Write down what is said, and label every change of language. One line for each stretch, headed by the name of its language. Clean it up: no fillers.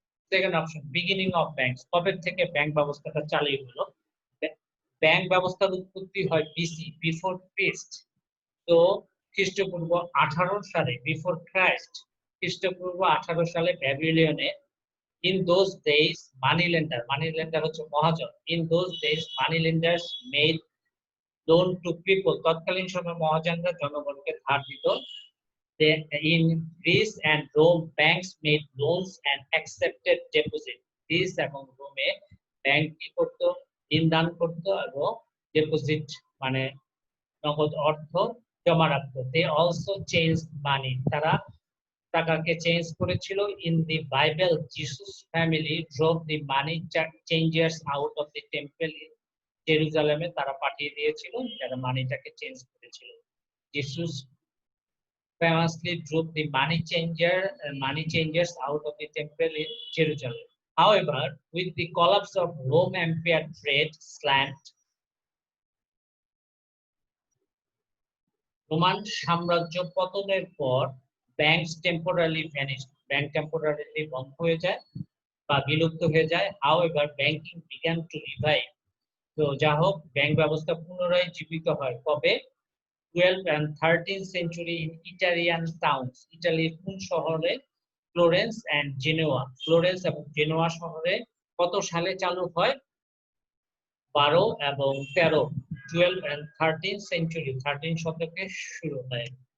Bangla: Second option, beginning of banks. কবে থেকে bank ব্যবস্থাটা চালু হলো? ব্যাংক ব্যবস্থার উৎপত্তি হয় বিসি, বিফোর ক্রাইস্ট। তো খ্রিস্টপূর্ব 18 সালে, বিফোর ক্রাইস্ট, খ্রিস্টপূর্ব 18 সালে ব্যাবিলনে।
English: In those days, money lender
Bangla: হচ্ছে মহাজন।
English: In those days, money lenders made loan to people.
Bangla: তৎকালীন সময়ে মহাজনরা জনগণকে ধার দিত।
English: In Greece and Rome, banks made loans and accepted deposit.
Bangla: Greece এবং রোমে ব্যাংক কি করতো, ঋণ দান করতো এবং ডিপোজিট মানে নগদ অর্থ জমা রাখতো।
English: They also changed money.
Bangla: তারা টাকাকে চেঞ্জ করেছিল।
English: In the Bible, Jesus family drove the money changers out of the temple in জেরুজালেমে।
Bangla: তারা পাঠিয়ে দিয়েছিল যারা মানিটাকে চেঞ্জ করেছিল।
English: Jesus famously drove the money changers out of the temple in Jerusalem. However, with the collapse of Rome Empire, trade slant.
Bangla: Roman সাম্রাজ্য পতনের পর
English: Banks temporary vanished.
Bangla: Bank temporarily বন্ধ হয়ে যায় বা বিলুপ্ত হয়ে যায়।
English: However, banking began to revive.
Bangla: তো যা হোক, ব্যাংক ব্যবস্থা পুনরায় জীবিত হয় কবে?
English: 12th and 13th century in Italian towns.
Bangla: ইটালির কোন শহরে? Florence and Genoa. ফ্লোরেন্স এবং জেনোয়া শহরে কত সালে চালু হয়? 12 এবং 13।
English: 12 and 13th century,
Bangla: 13 শতকে শুরু হয়।